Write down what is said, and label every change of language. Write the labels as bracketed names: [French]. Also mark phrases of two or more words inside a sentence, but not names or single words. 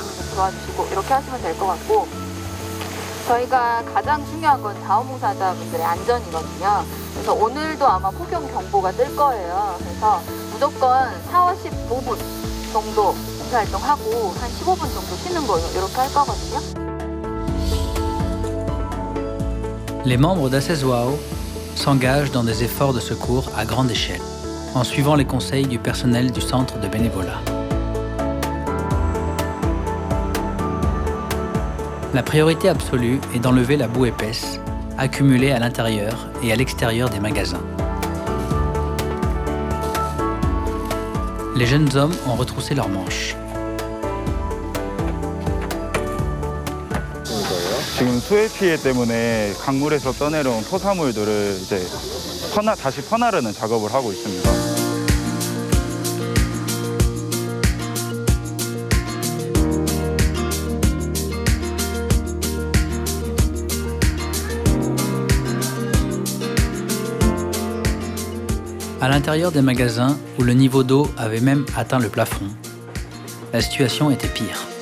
[Korean] 도와주시고 이렇게 하시면 될 것 같고, 저희가 가장 중요한 건 자원봉사자분들의 안전이거든요. 그래서 오늘도 아마 폭염 경보가 뜰 거예요. 그래서 무조건 4, 15분 정도 봉사활동하고 한 15분 정도 쉬는 거예요. 이렇게 할 거거든요. [French] Les membres d'Asezwao s'engagent dans des efforts de secours à grande échelle, en suivant les conseils du personnel du centre de bénévolat. La priorité absolue est d'enlever la boue épaisse, accumulée à l'intérieur et à l'extérieur des magasins. Les jeunes hommes ont retroussé leurs manches. [Korean] 지금 수해 피해 때문에 강물에서 떠내려온 토사물들을 이제 다시 퍼나르는 작업을 하고 있습니다. [French] À l'intérieur des magasins, où le niveau d'eau avait même atteint le plafond, la situation était pire.